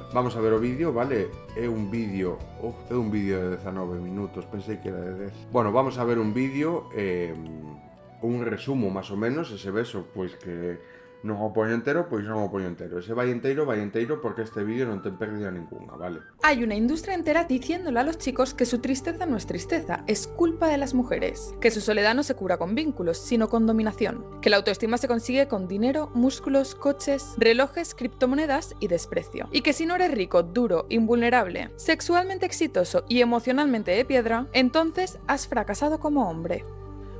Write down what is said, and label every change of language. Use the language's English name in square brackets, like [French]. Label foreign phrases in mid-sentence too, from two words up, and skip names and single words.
[Galician] Vamos a ver o vídeo, vale? É un vídeo de 19 minutos, pensei que era de 10. Bueno, vamos a ver un vídeo, un resumo máis ou menos, ese beso, pois que non o poño entero, pois non o poño entero. Ese vai enteiro porque este vídeo non ten pérdida ninguna, vale? [Spanish] Hay una industria entera diciéndole a los chicos que su tristeza no es tristeza, es culpa de las mujeres. Que su soledad no se cura con vínculos, sino con dominación. Que la autoestima se consigue con dinero, músculos, coches, relojes, criptomonedas y desprecio. Y que si no eres rico, duro, invulnerable, sexualmente exitoso y emocionalmente de piedra, entonces has fracasado como hombre.